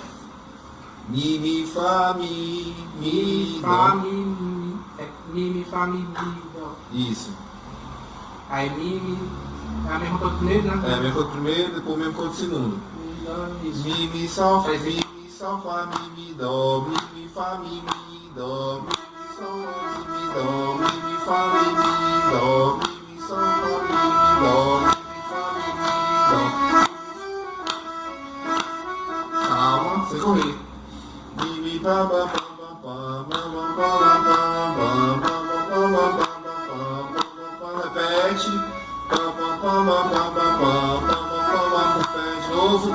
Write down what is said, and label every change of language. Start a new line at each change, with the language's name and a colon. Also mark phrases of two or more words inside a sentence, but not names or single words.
Portuguese: Mi, Mi, Fá, Mi, Mi, Fá, Dó. Mi, Fá, Mi, Dó. Isso. Aí Mi, é a mesma coisa do primeiro, né? É a mesma coisa do primeiro, depois o mesmo coisa do segundo. Mi, Dó, isso. Mi, Sol, Fá, Mi, Sol, Fá, Mi, Dó. Mi, Fá, Mi, Dó. Mi, Sol, Fá, Mi, Dó. Mi, Fá, Mi, Dó. Mi, Sol, Fá, Mi, Dó. Mi, Fá, Mi, Dó. Calma, sem correr. Mi, Mi, Pá, Pá, Pá, Pá, Pá, Pá, Pá, Pá, Pá, Pá, Pá, Pá, Pá, Pá, repete. Pá, pá, pá, pá, pá, pá, pá, pá, pá, pá, repete de novo.